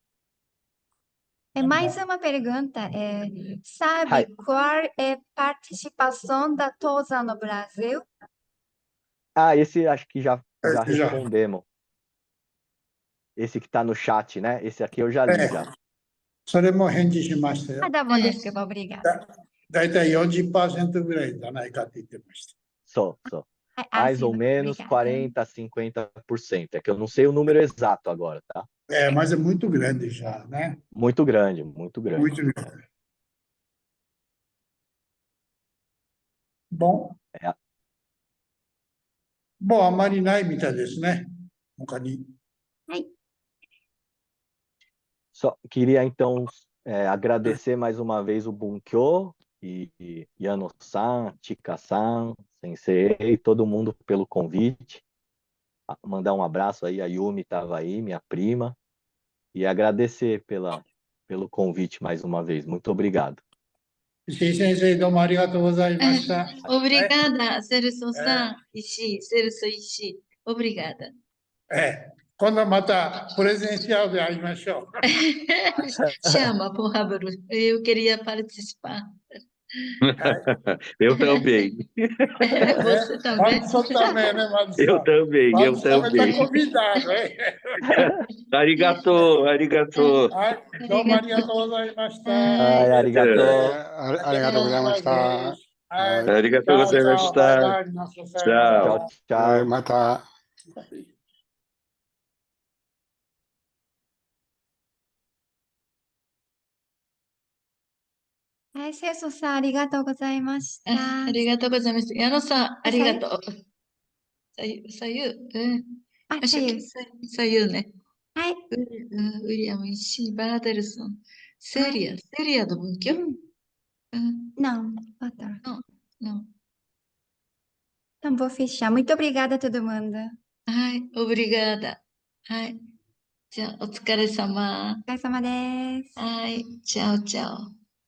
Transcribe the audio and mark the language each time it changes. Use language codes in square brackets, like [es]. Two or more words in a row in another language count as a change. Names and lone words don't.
[pt] Mais uma pergunta. Hai. Sabe qual é a participação da TOSA no Brasil? Esse acho que já Já. respondemos. Esse que está no chat, né? Esse aqui eu já li já. [ja] それも返事しましたよ。どうもですけど、obrigada. だいたい40%ぐらいじゃないかって言ってました。 [pt] Só. Mais ou Acima, menos obrigada. 40% a 50%. É que eu não sei o número exato agora, tá? É, mas é muito grande já, né? Muito grande, muito grande. Muito grande. Bom. É. [ja] もうあまりないみたいですね。他に。 [pt] Só queria então agradecer mais uma vez o Bunkyo e Yano-san, Chika-san, Sensei, todo mundo pelo convite. Mandar um abraço aí, a Yumi estava aí, minha prima, e agradecer pelo convite mais uma vez. Muito obrigado. [ja] 石井先生、どうもありがとうございました。 [pt] Obrigada, Celso-san, Ishii, Celso Ishii. Obrigada. [ja] 今度またプレゼンシアで会いましょう。 [pt] Chama, por favor. Eu queria participar. Eu também. Você também? Madison também, né, Madison? Eu também. Madison está convidado, hein? [ja] ありがとう、ありがとう. はい、どうもありがとうございました。 [pt] Ai, arigato. [ja] ありがとうございました。はい、 Arigato チャオチャオ、バイ gozaimashita. バイ、皆さんさよなら。 [pt] Tchau, [ja] はい、 [pt] tchau. [ja] また。はい、セイソさん、ありがとうございました。ありがとうございます。矢野さん、ありがとう。左右、あ、左右。左右ね。はい。ウィリアム、石井、バーデルソン、セリアの文教。 [pt] Não, outra. Não. Então, vou fechar. Muito obrigada a todo mundo. [ja] はい、obrigada. はい。じゃあ、お疲れ様。お疲れ様です。 [pt] はい、tchau, tchau.